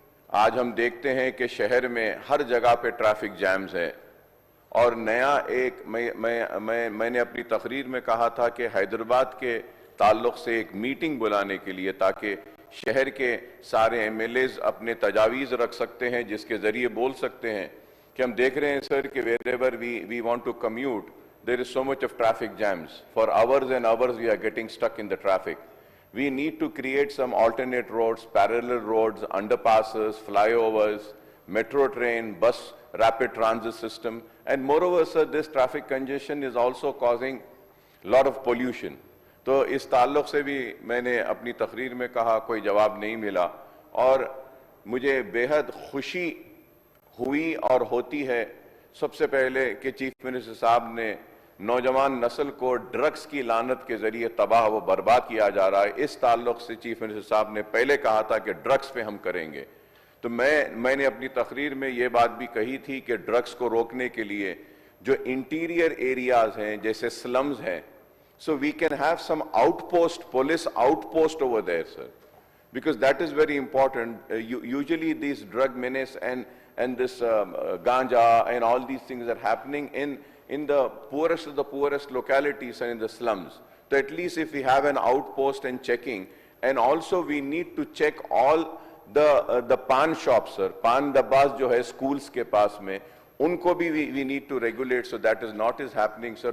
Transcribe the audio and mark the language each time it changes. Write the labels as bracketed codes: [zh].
[ur] آج ہم دیکھتے ہیں کہ شہر میں ہر جگہ پہ ٹریفک جیمز ہے، اور نیا ایک میں نے اپنی تقریر میں کہا تھا کہ حیدرآباد کے تعلق سے ایک میٹنگ بلانے کے لیے، تاکہ شہر کے سارے ایم ایل ایز اپنے تجاویز رکھ سکتے ہیں، جس کے ذریعے بول سکتے ہیں کہ ہم دیکھ رہے ہیں سر کہ [en] wherever we want to commute, there is so much of traffic jams. For hours and hours we are getting stuck in the traffic. We need to create some alternate roads, parallel roads, underpasses, flyovers, metro train, bus, rapid transit system. And moreover, sir, this traffic congestion is also causing a lot of pollution. [ur] تو اس تعلق سے بھی میں نے اپنی تقریر میں کہا، کوئی جواب نہیں ملا، اور مجھے بےحد خوشی ہوئی اور ہوتی ہے سب سے پہلے کہ چیف منسٹر صاحب نے نوجوان نسل کو ڈرگز کی لعنت کے ذریعے تباہ و برباد کیا جا رہا ہے، اس تعلق سے چیف منسٹر صاحب نے پہلے کہا تھا کہ ڈرگز پہ ہم کریں گے۔ تو میں نے اپنی تقریر میں یہ بات بھی کہی تھی کہ ڈرگز کو روکنے کے لیے جو انٹیریئر ایریاز ہیں، جیسے سلمز ہیں، [en] so we can have some police outpost over there, sir, because that is very important. Usually these drug menace and this ganja and all these things are happening in the poorest of the poorest localities and in the slums. So at least if we have an outpost and checking, and also we need to check all the pan shops, sir, pan dabbas [ur] jo hai schools ke paas mein, unko bhi [en] we need to regulate, so that is not happening, sir.